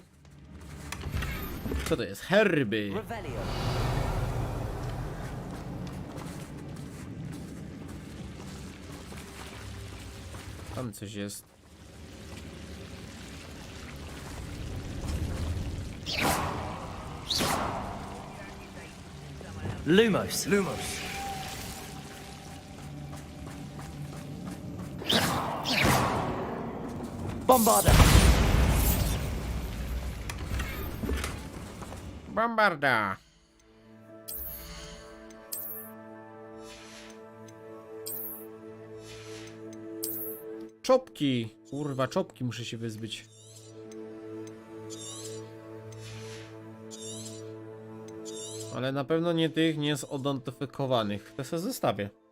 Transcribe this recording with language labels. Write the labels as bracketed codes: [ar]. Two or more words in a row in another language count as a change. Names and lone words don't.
[pl] Co to jest? Herby! Revelio. Tam coś jest. Lumos. Lumos. Bombarda. Bombarda! Czopki! Kurwa, czopki muszę się wyzbyć. Ale na pewno nie tych niezodentyfikowanych. To sobie zostawię.